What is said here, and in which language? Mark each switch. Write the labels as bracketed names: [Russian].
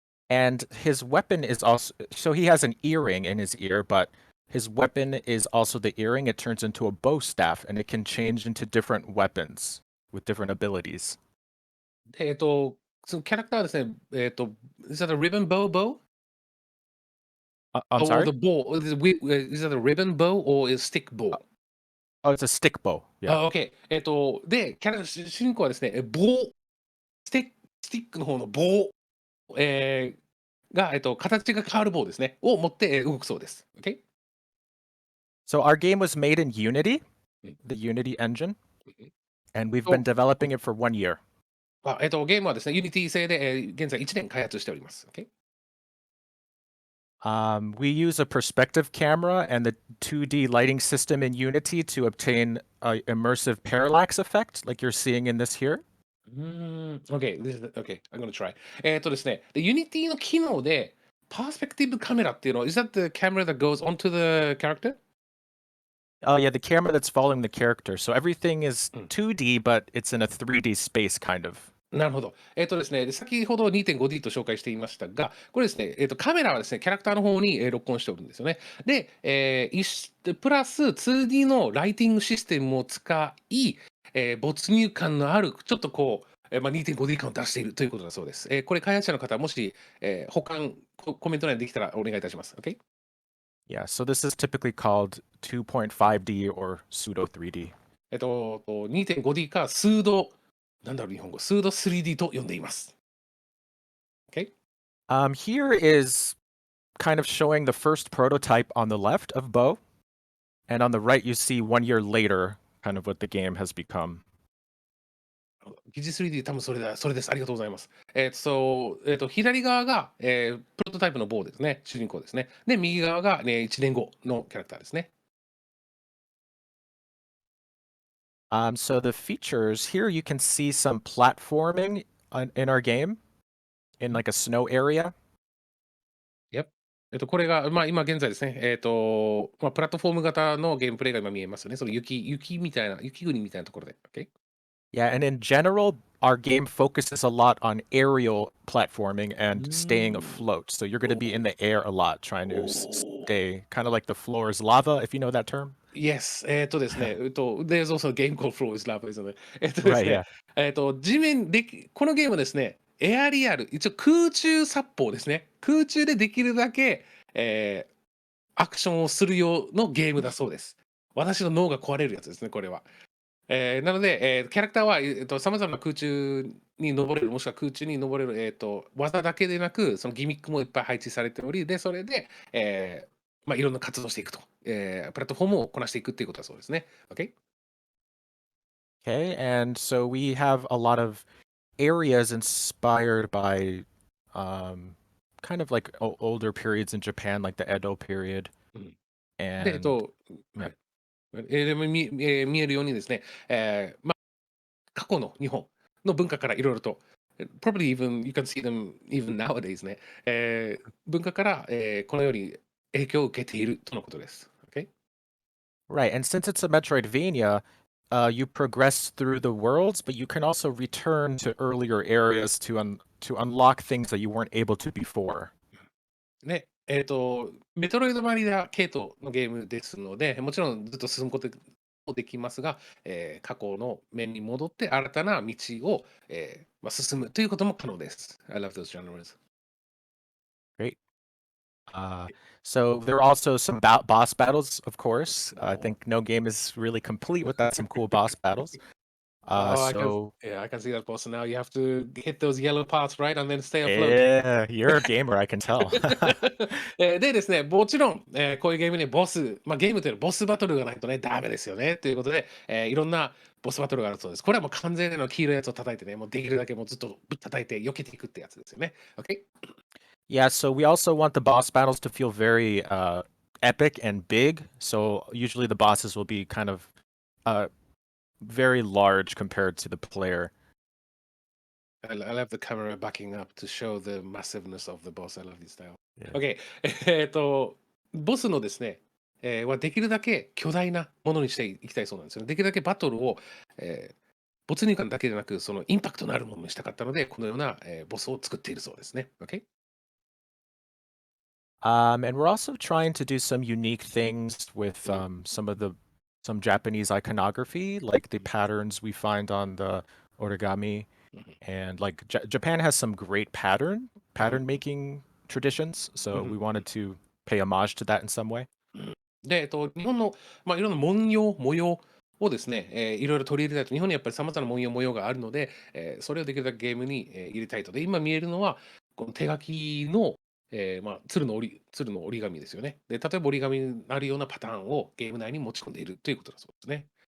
[English] And his weapon is also so he has an earring in his ear, but His weapon is also the earring. It turns into a bow staff, and it can change into different weapons with different abilities. [Japanese] でそのキャラクターはですね、 [English] is that a ribbon bow? I'm Or sorry? the bow? Is that a ribbon bow or a stick bow? Oh, it's a stick bow. Yeah. [Japanese] あ、OK。で、主人公はですね、棒、スティックの方の棒、が、形が変わる棒ですね、を持って動くそうです。 OK？ [English] So our game was made in Unity, うん。 the Unity engine, うん。 and we've と、 been developing it for 1 year. [Japanese] ゲームはですね、Unity 製で、現在1年開発しております。 OK？ [English] We use a perspective camera and the 2D lighting system in Unity to obtain an immersive parallax effect, like you're seeing in this here. OK、OK、I'm gonna try。 [Japanese] ですね、で Unity の機能で、パースペクティブカメラっていうのは、 [English] is that the camera that goes onto the character? Oh yeah, the camera that's following the character. So everything is うん。 2D, but it's in a 3D space, kind of. [Japanese] なるほど。ですね、で先ほど 2.5D と紹介していましたが、これですね、カメラはですね、キャラクターの方に、録音しておるんですよね。で、プラス 2D のライティングシステムを使い、没入感のある、ちょっとこう、2.5D 感を出しているということだそうです。これ開発者の方、もし、コメント欄にできたらお願いいたします。 OK？ [English] Yeah, so this is typically called 2.5D or pseudo 3D. [Japanese] 2.5D か、スード、なんだろう、日本語、スード 3D と呼んでいます。 OK？ [English] Here is kind of showing the first prototype on the left of Bo, and on the right you see 1 year later, kind of what the game has become. [Japanese] 疑似 3D、多分それです。ありがとうございます。左側が、プロトタイプの棒ですね。主人公ですね。で、右側が、1年後のキャラクターですね。 [English] So the features here, you can see some platforming in our game in like a snow area. Yep。 [Japanese] これが、まあ、今現在ですね、まあ、プラットフォーム型のゲームプレイが今見えますよね。その雪みたいな、雪国みたいなところで。 OK？ [English] Yeah, and in general, our game focuses a lot on aerial platforming う and staying ーん。 afloat. So you're going to be in お the air a lot, trying to お。 stay kind of like the floor is lava, if you know that term. Yes。 [Japanese] ですね、 [English] there's also a game called Flow is Love [Japanese] ですので、です [English] Right, ね、 yeah. [Japanese] 地面でこのゲームはですね、エアリアル、一応空中殺法ですね。空中でできるだけ、アクションをするようのゲームだそうです。私の脳が壊れるやつですね、これは。なので、キャラクターは、さまざまな空中に登れる、もしくは空中に登れる、技だけでなく、そのギミックもいっぱい配置されており、で、それで、まあ、いろんな活動していくと、プラットフォームをこなしていくっていうことだそうですね。 OK？ [English] Okay, and so we have a lot of areas inspired by kind of like older periods in Japan, like the Edo period. [Japanese] うん。で、 [English] And は yeah. い。 [Japanese] でも見えるようにですね、まあ、過去の日本の文化からいろいろと、 [English] probably even you can see them even nowadays [Japanese] ね、文化から、このように影響を受けているとのことです。 OK？ [English] Right, and since it's a Metroidvania, you progress through the worlds, but you can also return to earlier areas to unlock things that you weren't able to before. [Japanese] ね、メトロイドバリア系統のゲームですので、もちろんずっと進むこともできますが、過去の面に戻って新たな道を、まあ、進むということも可能です。 [English] I love those genres. Great. So there are also some boss battles, of course. I think no game is really complete without some cool boss battles. Oh, So I can see that, boss. Now you have to hit those yellow parts, right? And then stay afloat. yeah, you're a gamer, I can tell. [Japanese] でですね、もちろん、こういうゲームにボス、まあ、ゲームというのはボスバトルがないとね、ダメですよね。ということで、いろんなボスバトルがあるそうです。これはもう完全な黄色いやつを叩いてね、もうできるだけもうずっとぶっ叩いて避けていくってやつですよね。 OK？ [English] Yeah, so we also want the boss battles to feel very epic and big. So usually the bosses will be kind of very large compared to the player. I love the camera backing up to show the massiveness of the boss. I love this style. Yeah. OK。 [Japanese] ボスのですね、はできるだけ巨大なものにしていきたいそうなんですよね。できるだけバトルを、没入感だけでなく、そのインパクトのあるものにしたかったので、このような、ボスを作っているそうですね。OK？ [English] And we're also trying to do some unique things with some Japanese iconography, like the patterns we find on the origami. And like Japan has some great pattern making traditions, so we wanted to pay homage to that in some way. [Japanese] で、日本の、いろんな文様、模様をですね、いろいろ取り入れたいと、日本にやっぱり様々な文様、模様があるので、それをできるだけゲームに、入れたいと。で、今見えるのは、この手書きの、鶴の折り紙ですよね。で、例えば折り紙になるようなパターンをゲーム内に持ち込んでいるということだそうですね。